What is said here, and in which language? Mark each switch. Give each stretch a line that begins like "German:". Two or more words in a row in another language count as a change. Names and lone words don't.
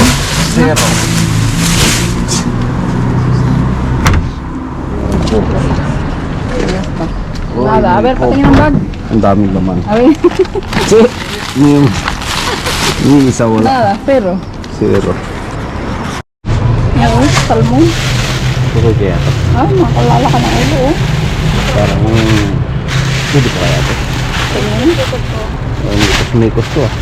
Filipino: Zero. Yes pa. Oh,
Spanish: Nada, a ver,
Filipino: patingin ang bag. Ang daming laman.
Spanish: A ver.
Filipino: Yung isa wala.
Spanish: Nada, pero.
Filipino: Zero. Yan, salmon. Ito kaya ito. Ay, makalala ka ng ulo, oh. Parang pwede pa kaya ito. Tingin. May gusto ah.